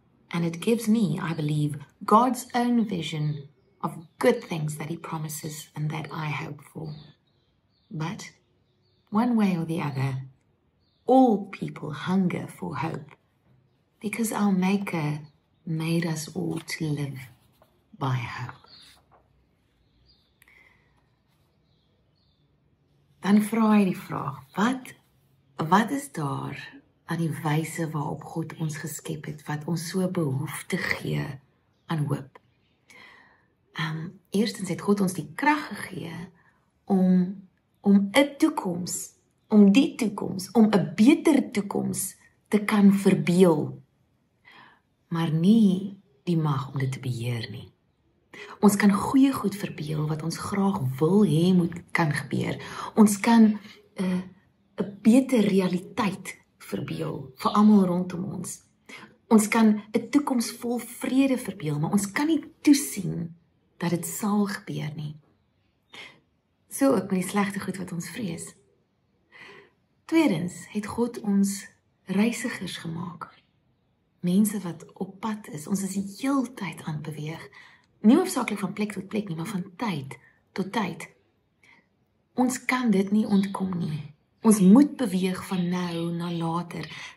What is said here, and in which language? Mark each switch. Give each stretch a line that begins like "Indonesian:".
English: And it gives me, I believe, God's own vision of good things that He promises and that I hope for. But one way or the other, all people hunger for hope because our Maker made us all to live by hope.
Afrikaans: Dan vra hy die vraag, wat is daar aan die wyse waarop God ons geskep het, wat ons so behoefte gee aan hoop? Eerstens het God ons die krag gegee om 'n toekoms, om 'n beter toekoms te kan verbeel, maar nie die mag om dit te beheer nie. Ons kan goeie goed verbeel wat ons graag wil hê moet kan gebeur. Ons kan 'n beter realiteit verbeel vir almal rondom ons. Ons kan 'n toekoms vol vrede verbeel, maar ons kan nie toesien dat dit sal gebeur nie. So ook met die slegte goed wat ons vrees. Tweedens het God ons reisigers gemaak. Mense wat op pad is. Ons is die heeltyd aan beweeg. Nie hoofsaaklik van plek tot plek nie, maar van tyd tot tyd. Ons kan dit nie ontkom nie. Ons moet beweeg van nou na later.